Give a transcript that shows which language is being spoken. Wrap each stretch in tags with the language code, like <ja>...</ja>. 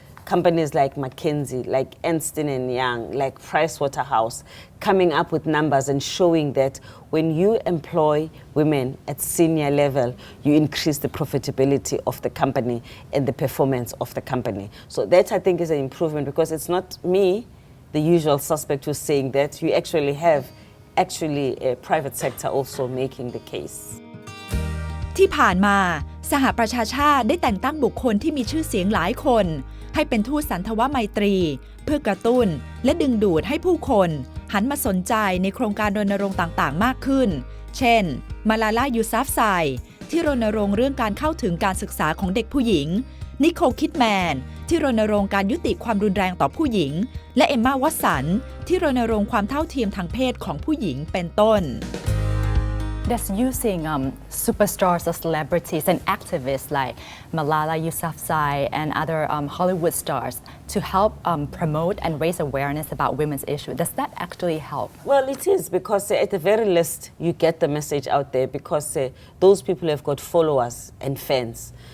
<en>Companies like McKinsey, like Ernst & Young, like Pricewaterhouse, coming up with numbers and showing that when you employ women at senior level, you increase the profitability of the company and the performance of the company. So that, I think, is an improvement, because it's not me the usual suspect who's saying that. You actually have a private sector also making the case.</en> <th>ที่ผ่านมาสหประชาชาติได้แต่งตั้งบุคคลที่มีชื่อเสียงหลายคนให้เป็นทูตสันทวไมตรีเพื่อกระตุ้นและดึงดูดให้ผู้คนหันมาสนใจในโครงการรณรงค์ต่างๆมากขึ้นเช่นมาลาลา ยูซัฟไซที่รณรงค์เรื่องการเข้าถึงการศึกษาของเด็กผู้หญิงนิโคล คิดแมนที่รณรงค์การยุติความรุนแรงต่อผู้หญิงและเอมม่า วัตสันที่รณรงค์ความเท่าเทียมทางเพศของผู้หญิงเป็นต้น</th> <en>That's using superstars or celebrities and activists like Malala Yousafzai and other Hollywood stars to help promote and raise awareness about women's issues. Does that actually help? Well, it is because at the very least you get the message out there because those people have got followers and fans.</en>